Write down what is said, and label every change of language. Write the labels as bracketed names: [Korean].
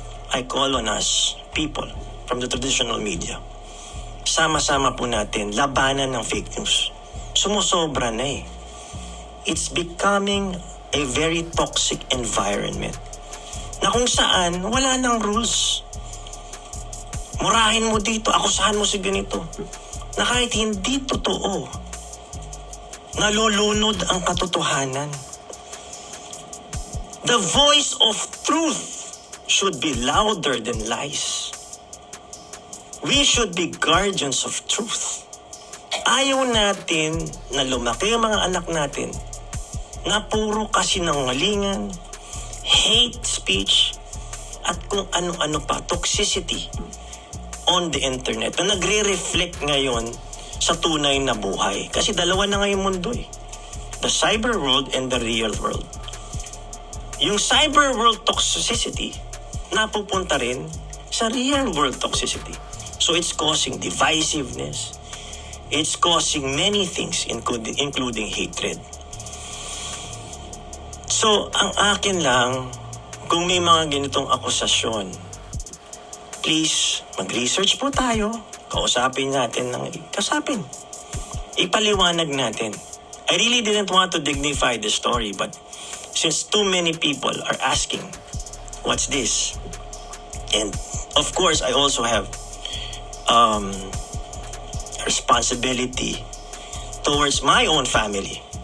[English] I call on us, people from the traditional media. [Filipino] Sama-sama po natin labanan ng fake news. Sumusobra na eh. [English] It's becoming a very toxic environment [Filipino] na kung saan wala nang rules. Murahin mo dito, akusahan mo si ganito. Na kahit hindi totoo, nalulunod ang katotohanan. [English] The voice of truth should be louder than lies. We should be guardians of truth. [Filipino] Ayaw natin na lumaki ang mga anak natin na puro kasinungalingan, [English] hate speech, [Filipino] at kung ano-ano pa, [English] toxicity on the internet [Filipino] na nagre-reflect ngayon sa tunay na buhay. Kasi dalawa na ngayong mundo eh. [English] The cyber world and the real world. Yung cyber world toxicity [Filipino] napupunta rin sa [English] real world toxicity. So it's causing divisiveness. It's causing many things including hatred. [Filipino] So ang akin lang, kung may mga ganitong akusasyon, [English] please [Filipino] mag-research po tayo. Kausapin natin kasapin. Ipaliwanag natin. [English] I really didn't want to dignify the story, but since too many people are asking, what's this? And of course, I also have responsibility towards my own family.